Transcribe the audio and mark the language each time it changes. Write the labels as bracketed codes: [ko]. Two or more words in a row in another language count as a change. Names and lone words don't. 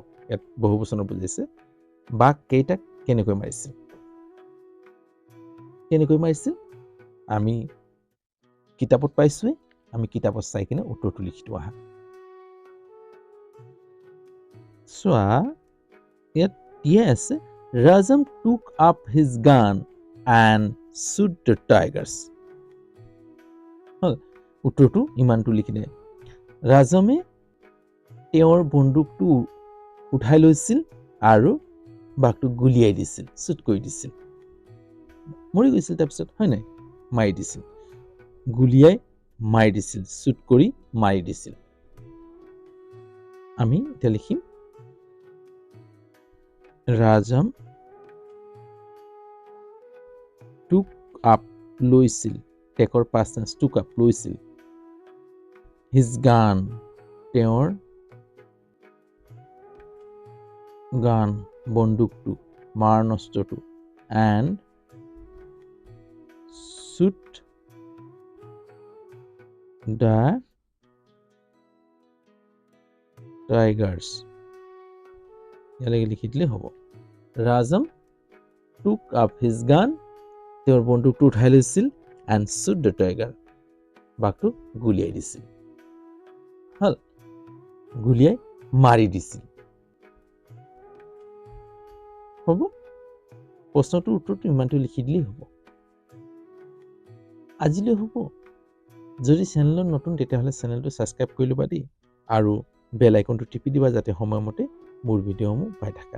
[as] ইয়াত বহু বচনত বুজাইছে। বাঘ কেইটাক কেনেকৈ মাৰিছিল? আমি কিতাপত পাইছোৱে। আমি কিতাপত চাই কিনে উত্তৰটো লিখিটো আহা। চোৱা, ইয়াত আছে [en] ৰাজাম took up his gun and shoot the tigers. [as] উত্তৰটো ইমানটো লিখিলে। ৰাজমে তেওঁৰ বন্দুকটো উঠাই লৈছিল আৰু বাঘটোক গুলিয়াই দিছিল, শ্বুট কৰি দিছিল। মৰি গৈছিল তাৰপিছত, হয় নাই? মাৰি দিছিল। গুলিয়াই মাৰি দিছিল, শ্বুট কৰি মাৰি দিছিল। আমি এতিয়া লিখিম ৰাজাম [en] took up [as] লৈছিল, টেকৰ [en] past tense took up [as] লৈছিল, [en] his gun [as] তেওঁৰ গান বন্দুকটো, মাৰণস্ত্ৰটো, [en] and shoot the tigers. [as] ইয়ালৈকে লিখি দিলে হ'ব। ৰাজাম [en] took up his gun, [as] তেওঁৰ বন্দুকটো উঠাই লৈছিল, [en] and shoot the tiger, [as] বাঘটো গুলিয়াই দিছিল। হল, গুলিয়াই মাৰি দিছিল। হ'ব, প্ৰশ্নটোৰ উত্তৰটো ইমানটো লিখি দিলেই হ'ব। আজিলৈ হ'ব। যদি চেনেলত নতুন তেতিয়াহ'লে চেনেলটো ছাবস্ক্ৰাইব কৰি ল'বা দেই, আৰু বেল আইকনটো টিপি দিবা যাতে সময়মতে মোৰ ভিডিঅ'সমূহ পাই থাকা।